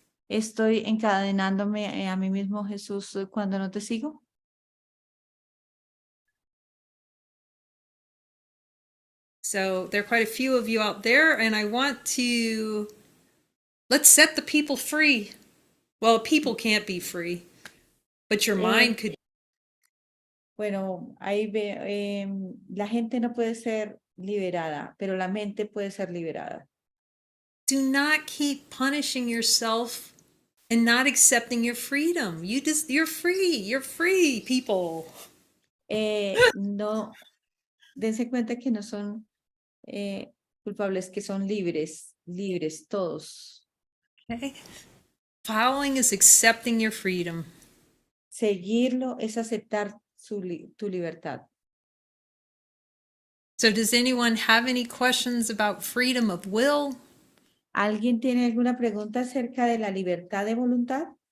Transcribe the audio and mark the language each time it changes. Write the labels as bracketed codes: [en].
[es] Estoy encadenándome a mí mismo, Jesús, cuando no te sigo. [en] So there are quite a few of you out there, and I want to let's set the people free. Well, people can't be free, but your mind could. [es] Bueno, ahí la gente no puede ser liberada, pero la mente puede ser liberada. [en] Do not keep punishing yourself and not accepting your freedom. You're free, people. [es] No, dense cuenta que no son culpables, que son libres, libres todos. [en] Okay? Following is accepting your freedom. [es] Seguirlo es aceptar tu libertad. [en] So does anyone have any questions about freedom of will? [es] ¿Alguien tiene alguna pregunta acerca de la libertad de voluntad?